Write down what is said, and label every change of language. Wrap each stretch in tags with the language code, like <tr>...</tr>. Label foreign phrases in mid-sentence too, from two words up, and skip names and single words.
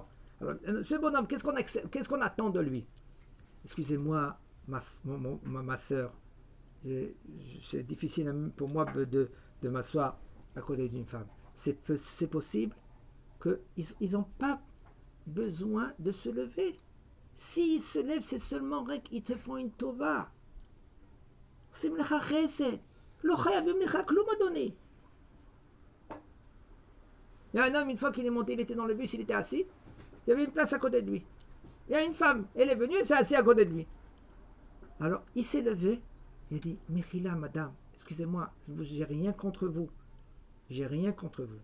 <fr>Alors, ce bonhomme, qu'est-ce qu'on attend de lui? Excusez-moi, ma soeur, c'est difficile pour moi de m'asseoir à côté d'une femme. C'est possible qu'ils n'ont pas besoin de se lever. S'ils se lèvent, c'est seulement qu'ils te font une tova. C'est</fr> <he>מלאכה חסד. לא חייבים לך כלום אדוני.</he> <fr>Il y a un homme, une fois qu'il est monté, il était dans le bus, il était assis. Il y avait une place à côté de lui. Il y a une femme, elle est venue, elle s'est assise à côté de lui. Alors, il s'est levé, il a dit, Mechila, madame, excusez-moi, j'ai rien contre vous. J'ai rien contre vous.</fr>